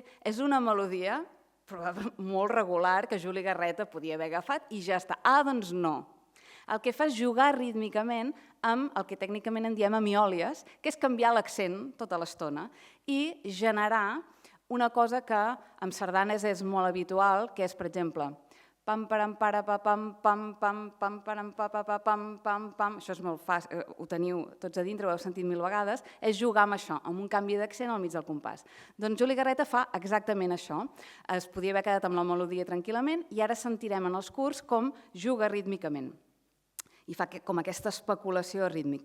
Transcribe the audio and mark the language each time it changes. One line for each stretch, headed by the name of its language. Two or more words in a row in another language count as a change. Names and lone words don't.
Catalan: És una melodia molt regular que Juli Garreta podia haver agafat i ja està. Doncs no. El que fa és jugar rítmicament amb el que tècnicament en diem emiòlies, que és canviar l'accent tota l'estona i generar una cosa que amb sardanes és molt habitual, que és, per exemple, pam, param, para, pa, pam, pam, pam, pam, param, pa, pa, pam, pam, pam. Això és molt fàcil, ho teniu tots a dintre, ho heu sentit 1000 vegades, és jugar amb això, amb un canvi d'accent al mig del compàs. Doncs Juli Garreta fa exactament això. Es podia haver quedat amb la melodia tranquil·lament i ara sentirem en els curs com juga rítmicament. I fa com aquesta especulació rítmica.